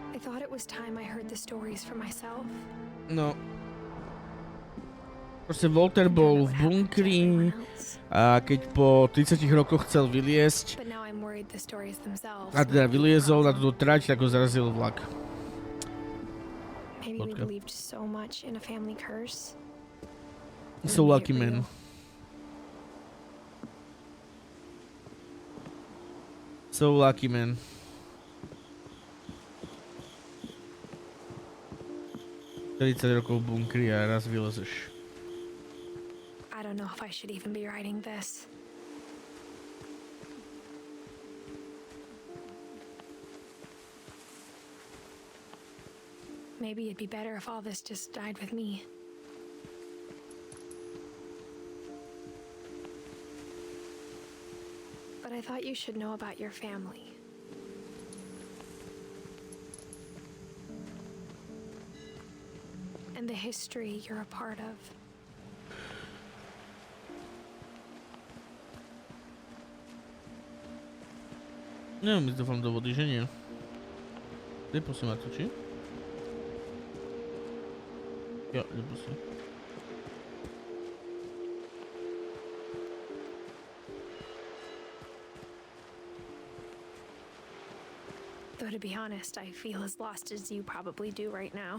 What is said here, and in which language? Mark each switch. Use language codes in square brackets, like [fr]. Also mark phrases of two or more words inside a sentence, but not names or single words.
[en] thought it was time I heard the stories for myself. [sk] No. Proste Walter bol v bunkri a keď po 30 rokoch chcel vyliesť [en] But now I'm worried the stories themselves. [sk] a teda [en] might be the [sk] vyliezol na [en] problem. [sk] túto trať, tak ho zarazil vlak. [en] Maybe we [sk] Vodka. [en] believed so much in a family curse. So We made lucky it man. real. So lucky man. [sk] Rokov v bunkri a raz vylezeš. [en] I don't know if I should even be writing this. Maybe it'd be better if all this just died with me. But I thought you should know about your family. And the history you're a part of. [sk] Neviem, my dúfam do vody, že nie. Nepustí ma to, či? Jo, nepustí. [en] Though to be honest, I feel as lost as you probably do right now.